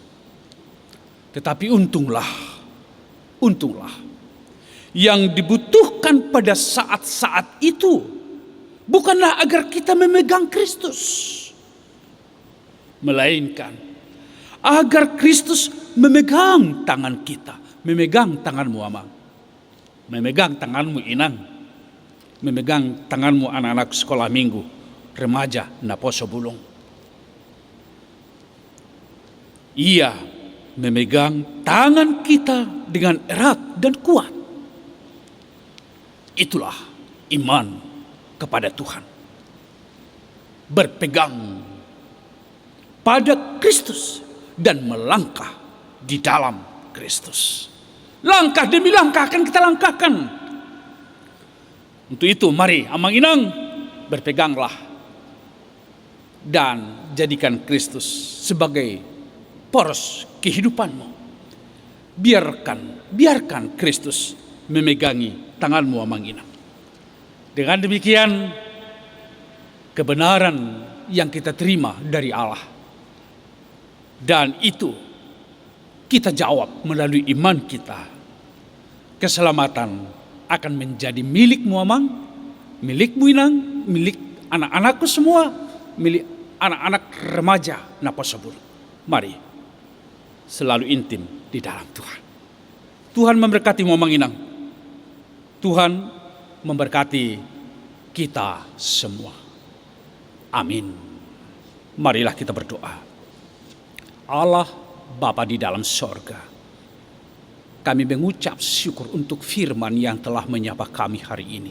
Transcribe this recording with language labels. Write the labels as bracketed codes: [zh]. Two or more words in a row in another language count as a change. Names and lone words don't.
[id] Tetapi untunglah, yang dibutuhkan pada saat-saat itu bukanlah agar kita memegang Kristus, melainkan agar Kristus memegang tangan kita, memegang tanganmu, Amang, memegang tanganmu, Inang, memegang tanganmu, anak-anak sekolah minggu, remaja Naposo Bulung. Ia memegang tangan kita dengan erat dan kuat. Itulah iman kepada Tuhan. Berpegang pada Kristus dan melangkah di dalam Kristus. Langkah demi langkah akan kita langkahkan. Untuk itu mari [bbc] amang-inang [id] berpeganglah dan jadikan Kristus sebagai poros kehidupanmu. Biarkan Kristus memegangi tanganmu [bbc] amang-inang. [id] Dengan demikian kebenaran yang kita terima dari Allah, dan itu kita jawab melalui iman kita, keselamatan akan menjadi milikmu amang, milikmu inang, milik anak-anakku semua, milik anak-anak remaja Naposebul. Mari selalu intim di dalam Tuhan. Tuhan memberkati [bbc] amang inang. [id] Tuhan memberkati kita semua. Amin. Marilah kita berdoa. Allah Bapa di dalam sorga, kami mengucap syukur untuk firman yang telah menyapa kami hari ini.